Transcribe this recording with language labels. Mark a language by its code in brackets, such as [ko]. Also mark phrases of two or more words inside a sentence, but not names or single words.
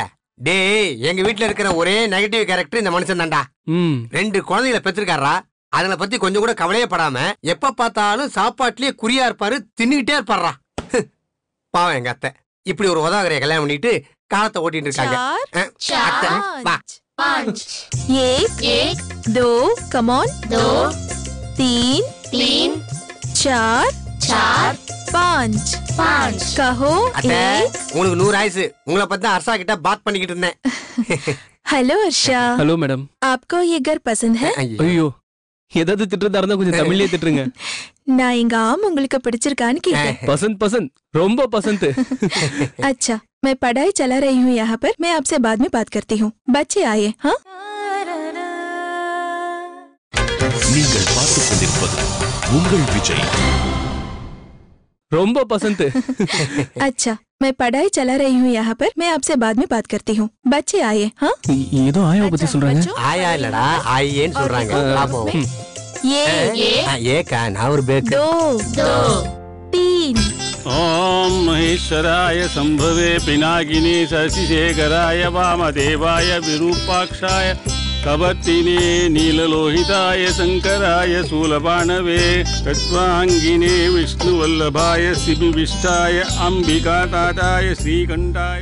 [ta] டேய் எங்க வீட்ல இருக்கிற ஒரே [en] negative character [ta] இந்த மனுஷன் தான்டா. 2 குழந்தைகளை பெற்றிருக்காரா. அதனை பத்தி கொஞ்சம் கூட கவலையே படாம எப்ப பார்த்தாலும் சாப்பாட்டுலயே குறியா இருப்பாரு, தின்னுகிட்டே இருப்பாரா. பாவம் எங்க அத்தை இப்படி ஒரு உதவகரைய கல்யாணம் பண்ணிட்டு காலத்தை ஓட்டிட்டு இருக்காங்க. அத்தை, வா. [en] 1 2 come on 2 3 4 5 कहो. [ta] அத்தை உனக்கு 100 ஆயுசு. உங்களை பத்தி தான் அர்ஷா கிட்ட பாத் பண்ணிக்கிட்டு இருந்தேன். [hi] हेलो अर्षा. [ta] ஹலோ மேடம். [hi] आपको ये घर पसंद है? [ta] ஐயோ, ஏதாவது திட்டுறதா இருந்தா கொஞ்சம் தமிழ்லயே திட்டுங்க. நான் இங்க ஆம் உங்களுக்கு பிடிச்சிருக்கான்னு கேட்டேன். பசந்த் பசந்த், ரொம்ப பசந்த். [hi] अच्छा, मैं पढ़ाई चला रही हूँ यहाँ पर. मैं आपसे बाद में बात करती हूँ. बच्चे आए. हाँ, [ta] நீங்கள் பார்த்துக் கொண்டிருப்பது உங்கள் விஜய். ரொம்ப பசந்த். [hi] अच्छा, मैं पढ़ाई चला रही हूँ यहाँ पर. मैं आपसे बाद में बात करती हूँ. बच्चे आए. हाँ, [ta] ஏதோ ஆயாவை பத்தி சொல்றாங்க. ஆயா இல்லடா ஆயேன்னு சொல்றாங்க. பாப்போம். [hi] ये [ta] ஏக்கா நான் ஒரு பேக்கு. 2 3 [sa] ओम् महेश्वराय शम्भवे पिनाकिने शशिशेखराय वामदेवाय विरूपाक्षाय कपर्दिने नीललोहिताय शङ्कराय शूलपाणये खट्वाङ्गिने विष्णुवल्लभाय शिपिविष्टाय अम्बिका दाताय श्रीकण्ठाय.